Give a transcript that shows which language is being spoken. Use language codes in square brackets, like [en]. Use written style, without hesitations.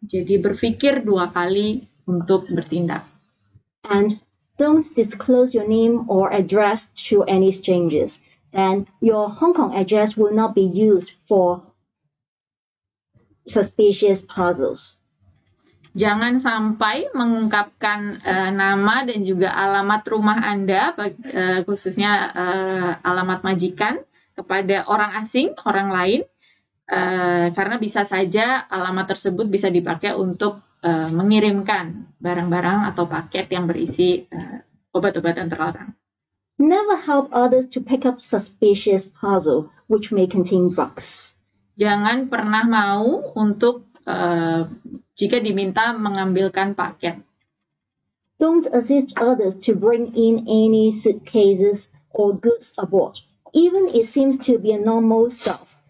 [id] Jadi berpikir 2 kali untuk bertindak. [en] And don't disclose your name or address to any strangers. Then your Hong Kong address will not be used for suspicious parcels. [id] Jangan sampai mengungkapkan nama dan juga alamat rumah Anda, khususnya alamat majikan, kepada orang asing, orang lain. Karena bisa saja alamat tersebut bisa dipakai untuk mengirimkan barang-barang atau paket yang berisi obat-obatan terlarang. [en] Never help others to pick up suspicious parcel which may contain drugs. [id] Jangan pernah mau untuk jika diminta mengambilkan paket. [en] Don't assist others to bring in any suitcases or goods aboard, even it seems to be a normal stuff.